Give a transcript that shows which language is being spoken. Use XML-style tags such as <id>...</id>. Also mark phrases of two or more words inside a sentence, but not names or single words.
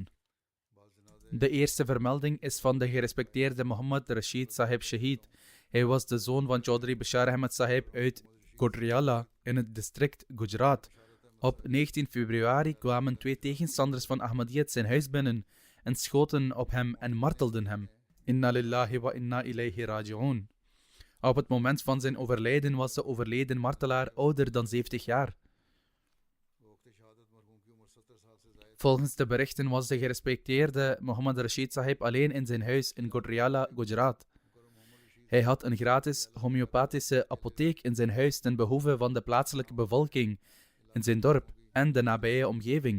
<nl>De eerste vermelding is van de gerespecteerde Muhammad Rashid Sahib Shahid. Hij was de zoon van Chaudhry Bashar Ahmed Sahib uit Gojrala in het district Gujarat. Op 19 februari kwamen 2 tegenstanders van Ahmadiyyat zijn huis binnen en schoten op hem en martelden hem.</nl> <ar>إنا لله وإنا إليه راجعون.</ar> <nl>Op het moment van zijn overlijden was de overleden martelaar ouder dan 70 jaar. Volgens de berichten was de gerespecteerde Muhammad Rashid Sahib alleen in zijn huis in Gojrala, Gujarat. Hij had een gratis homeopathische apotheek in zijn huis ten behoeve van de plaatselijke bevolking in zijn dorp en de nabije omgeving.</nl>